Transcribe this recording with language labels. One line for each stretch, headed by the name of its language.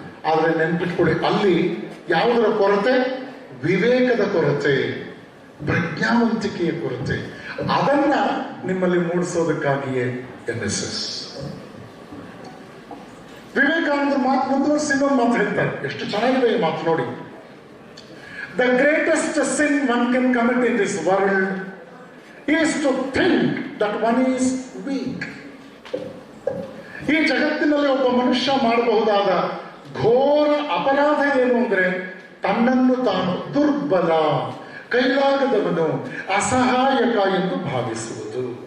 Kannada: ಆದರೆ ನೆನ್ಪಿಟ್ಕೊಳ್ಳಿ, ಅಲ್ಲಿ ಯಾವುದರ ಕೊರತೆ? ವಿವೇಕದ ಕೊರತೆ, ಪ್ರಜ್ಞಾವಂತಿಕೆಯ ಕೊರತೆ. ಅದನ್ನ ನಿಮ್ಮಲ್ಲಿ ಮೂಡಿಸೋದಕ್ಕಾಗಿಯೇ NSS. ವಿವೇಕಾನಂದ ಮಾತು ಮುಂದುವರಿಸಿ ಇನ್ನೊಂದು ಮಾತು ಹೇಳ್ತಾರೆ, ಎಷ್ಟು ಚೆನ್ನಾಗಿದೆ ಈ ಮಾತು ನೋಡಿ.
English: The greatest sin one can commit in this world is to think that one is weak.
Kannada: ಈ ಜಗತ್ತಿನಲ್ಲಿ ಒಬ್ಬ ಮನುಷ್ಯ ಮಾಡಬಹುದಾದ ಘೋರ ಅಪರಾಧ ಏನು ಅಂದ್ರೆ ತನ್ನನ್ನು ತಾನು ದುರ್ಬಲ, ಕೈಲಾಗದವನು, ಅಸಹಾಯಕ ಎಂದು ಭಾವಿಸುವುದು.